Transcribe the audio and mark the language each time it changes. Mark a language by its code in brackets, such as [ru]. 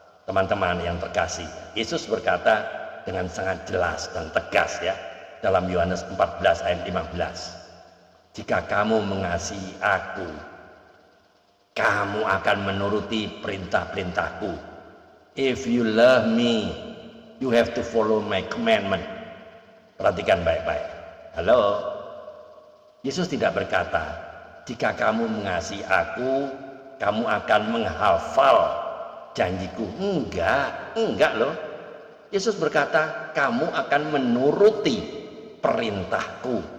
[id] Teman-teman yang terkasih, Yesus berkata dengan sangat jelas dan tegas ya, dalam Yohanes 14 ayat 15. Jika kamu mengasihi aku, kamu akan menuruti perintah-perintahku. [en] If you love me, you have to follow my commandment. [id] Perhatikan baik-baik. Halo, Yesus tidak berkata, jika kamu mengasihi aku, kamu akan menghafal janjiku. Enggak loh. Yesus berkata, kamu akan menuruti perintahku.